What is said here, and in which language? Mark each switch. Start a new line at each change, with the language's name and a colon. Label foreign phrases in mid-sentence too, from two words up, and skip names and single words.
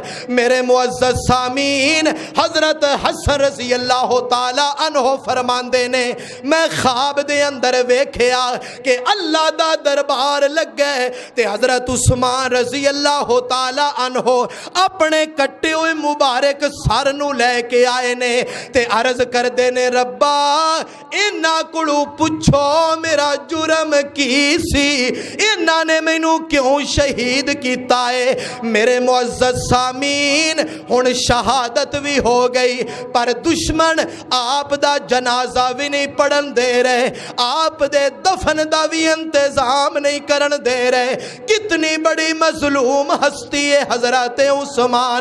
Punjabi: میرے معزز سامعین، حضرت حسن
Arabic: رضی اللہ تعالی عنہ
Punjabi: فرماندے نے میں خواب دے اندر ویکھیا کہ اللہ دا دربار لگ گئے تے حضرت عثمان
Arabic: رضی اللہ تعالی عنہ
Punjabi: اپنے کٹے ہوئے مبارک سر نو لے کے آئے نے تے عرض کر دے نے ربا انہاں کولوں پوچھو میرا جرم کی سی، انہاں نے مینوں کیوں شہید کیتا ہے۔ میرے معزز سامعین، ہن شہادت بھی ہو گئی پر دشمن آپ دا جنازہ بھی نہیں پڑھن دے رہے، آپ دے دفن دا بھی انتظام نہیں کرن دے رہے۔
Urdu: کتنی بڑی مظلوم ہستی ہے حضرت عثمان۔